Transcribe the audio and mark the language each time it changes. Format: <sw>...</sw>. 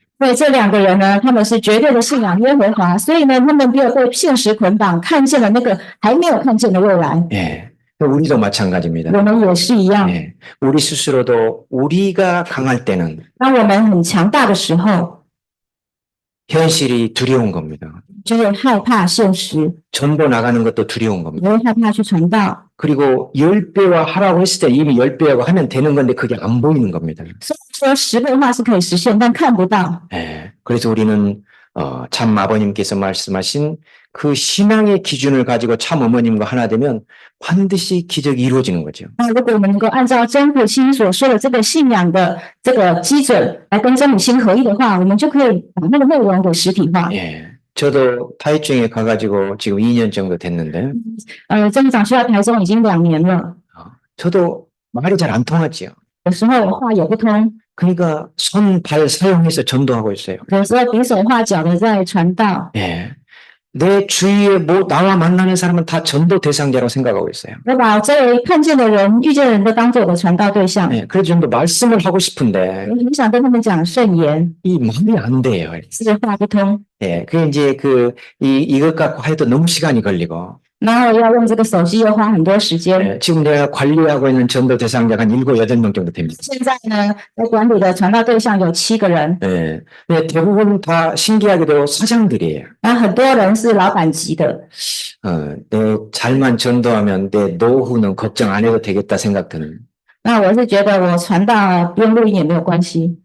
<zh>所以这2个人呢，他们是绝对的信仰耶和华，所以呢，他们没有被现实捆绑，看见了那个还没有看见的未来。</zh> <ko>예, 우리도 마찬가지입니다.</ko> <zh>我们也是一样。</zh> <ko>예, 우리 스스로도 우리가 강할 때는</ko> <zh>当我们很强大的时候，</zh> <ko>현실이 두려운 겁니다.</ko> <zh>就会害怕现实，</zh> <ko>전도 나가는 것도 두려운 겁니다.</ko> <zh>也会害怕去传道。</zh> <ko>그리고 10배와 하라고 했을 때 이미 10배하고 하면 되는 건데 그게 안 보이는 겁니다.</ko> <zh>虽然说10倍化是可以实现，但看不到。</zh> <ko>예, 그래서 우리는 참 아버님께서 말씀하신 그 신앙의 기준을 가지고 참 어머님과 하나 되면 반드시 기적이 이루어지는 거죠.</ko> <zh>那如果我们能够按照真父亲所说的这个信仰的这个基准来跟真母亲合一的话，我们就可以把那个内容给实体化。</zh> <ko>예, 저도 타이중에 가가지고 지금 2년 정도 됐는데,</ko> <zh>曾长去到台中已经2年了，</zh> <ko>저도 말이 잘 안 통하지요.</ko> <zh>有时候话也不通，</zh> <ko>그러니까 손, 발 사용해서 전도하고 있어요.</ko> <zh>有时候比手画脚的在传道。</zh> <ko>예. 내 주위에 뭐 나와 만나는 사람은 다 전도 대상자라고 생각하고 있어요.</ko> <zh>我把周围看见的人、遇见的人都当做我的传道对象。</zh> <ko>예. 그래서 좀 더 말씀을 하고 싶은데</ko> <zh>我很想跟他们讲圣言，</zh> <ko>이 말이 안 돼요.</ko> <zh>是话不通。</zh> <ko>예. 그 이제 이것 갖고 해도 너무 시간이 걸리고</ko> <zh>然后要用这个手机又花很多时间。</zh> <ko>예. 지금 내가 관리하고 있는 전도 대상자가 한 7, 8명 정도 됩니다.</ko> <zh>现在呢，在管理的传道对象有7个人，</zh> <ko>예. 근데 대부분 다 신기하게도 사장들이에요.</ko> <zh>那很多人是老板级的。</zh> <ko>내 잘만 전도하면 내 노후는 걱정 안 해도 되겠다 생각 드는.</ko> <zh>那我是觉得我传道不用录音也没有关系。</zh>